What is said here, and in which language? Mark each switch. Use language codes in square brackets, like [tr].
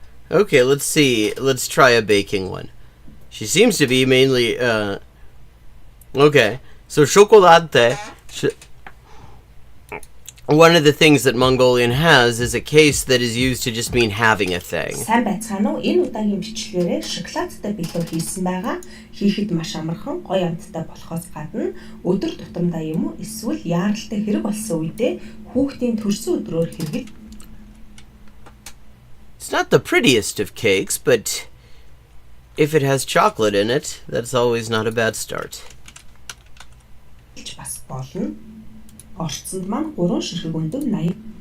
[en] Okay, let's see. Let's try a baking one. She seems to be mainly, okay. So chocolate, one of the things that Mongolian has is a case that is used to just mean having a thing. [mn] Сайн байцгаана уу? Энэ удаагийн бичлэгээрээ шоколадтай бэлүү хийсэн байгаа. Хийхэд маш амархан, гоё амттай болохоос гадна өдөр тутамдаа юм уу? Эсвэл яаралтай хэрэг болсон үедээ хүүхдийн төрсөн өдрөөр хэрэглэж [en] It's not the prettiest of cakes, but if it has chocolate in it, that's always not a bad start. [mn] бас болно. Орцсонд маань 3 ширхэг өндөг 80.